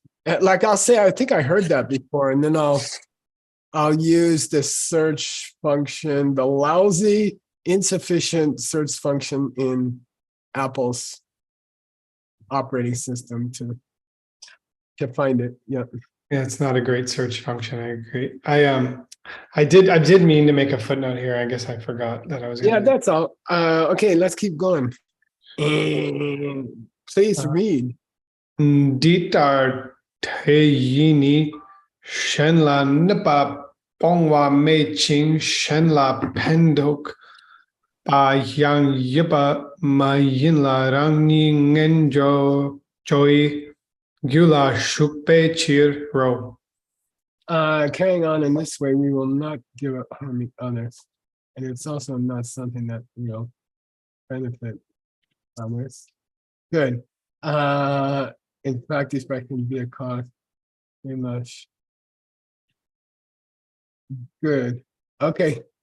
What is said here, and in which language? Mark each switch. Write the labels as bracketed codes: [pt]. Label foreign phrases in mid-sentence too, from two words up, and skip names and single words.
[en] Like I'll say, I think I heard that before, and then I'll use the search function, the lousy, insufficient search function in Apple's operating system to find it. Yeah. Yeah, it's not a great search function. I agree. I did mean to make a footnote here. I guess I forgot that I was. Yeah, that's all. Okay, let's keep going. Please read. [bo] དེ་ལྟར་དེ་ཡི་ནི་གཞན་ལ་གནོད་པ་སྤོང་བ་མེད་ཅིང་གཞན་ལ་ཕན་ཐོགས་པ་ཡང་ཡིན་པ་མ་ཡིན་ལ་རང་ཉིད་ངན་སྤྱོད་ཀྱི་ལ་ཞུགས་པའི་ཕྱིར་རོ. [en] Carrying on in this way, we will not give up harming others. And it's also not something that will benefit others. Good. In fact, this can be a cause. Very much. Good. Okay.